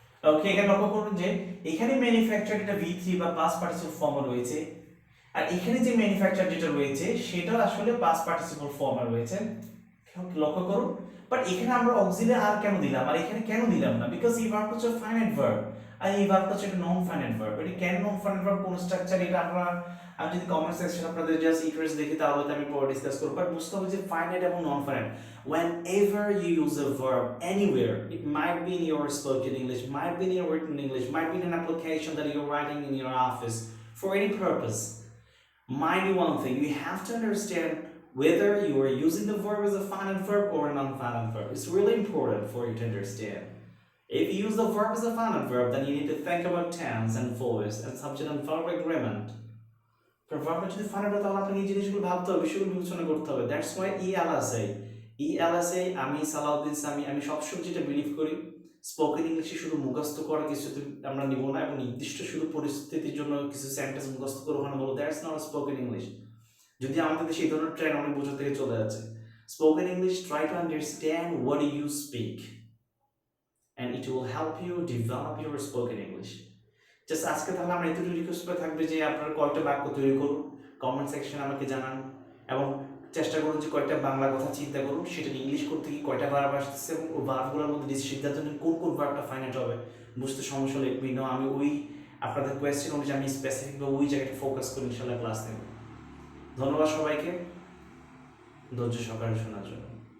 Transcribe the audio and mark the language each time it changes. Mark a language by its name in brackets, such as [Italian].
[Bangla] ওকে, এখানে লক্ষ্য করুন যে এখানে ম্যানুফ্যাকচার এটা V3 বা পাস্ট পার্টিসিপল ফর্মে রয়েছে, আর এখানে যে ম্যানুফ্যাকচার যেটা রয়েছে সেটা আসলে পাস্ট পার্টিসিপল ফর্মে রয়েছে, লক্ষ্য করুন। বাট এখানে আমরা অক্সিলারি আর কেন দিলাম আর এখানে কেন দিলাম না, বিকজ এই ভার্বটা হচ্ছে ফাইনাইট ভার্ব আর এই ভার্বটা হচ্ছে একটা নন ফাইনাইট ভার্ব। এটা কেন নন ফাইনাইট ভার্ব, কোন স্ট্রাকচার, এটা আমরা, আমি যদি কমেন্ট সেকশন আপনাদের জাস্ট ইন্টারেস্ট দেখি তাহলে আমি পরে ডিসকাস করব। বাট বুঝতে হবে যে ফাইনাইট এবং non finite, [English] whenever you use a verb anywhere, it might be in your spoken English, might be in your written English, might be in an application that you're writing in your office for any purpose, mind you one thing, you have to understand whether you are using the verb as a finite verb or a non-finite verb. It's really important for you to understand. If you use the verb as a finite verb, then you need to think about tense and voice and subject and verb agreement. [Bangla] For verb যদি finite হয় তাহলে আপনাকে এই জিনিসগুলো ভাবতে হবে, বিষয়গুলো বিবেচনা করতে হবে। That's why EL আছে, ELSA আমি সালাউদ্দিন সামি, আমি সবসময় যেটা বিলিভ করি, স্পোকেন ইংলিশে শুধু মুখস্থ করা কিছুতে আমরা নিব না, এবং নির্দিষ্ট শুধু পরিস্থিতির জন্য কিছু সেন্টেন্স মুখস্থ করে ওখানে বলবো, [English] That's not spoken English. [Bangla] যদি আমাদের দেশে এই ধরনের ট্রেন্ড অনেক বছর থেকে চলে যাচ্ছে। [English] Spoken English, try to understand what you speak and it will help you develop your spoken English. [Bangla] Just আজকে তাহলে আমরা এতটুকু রিকোয়েস্ট করে থাকবে যে আপনারা কয়টা বাক্য তৈরি করুন, কমেন্ট সেকশনে আমাকে জানান, এবং চেষ্টা করুন যে কয়টা বাংলা কথা চিন্তা করুন, সেটা ইংলিশ করতে গিয়ে কয়টা ভার্ব আসতেছে এবং ওই ভার্বগুলোর মধ্যে সিদ্ধান্ত নিন কোন কোন ভার্বটা ফাইনাইট হবে। বুঝতে সমস্যা হলে মি নো, আমি ওই আপনাদের কোয়েশ্চেন অনুযায়ী আমি স্পেসিফিকভাবে ওই জায়গাটা ফোকাস করি ইনশাল্লাহ ক্লাস নেব। ধন্যবাদ সবাইকে ধৈর্য সহকারে শোনার জন্য।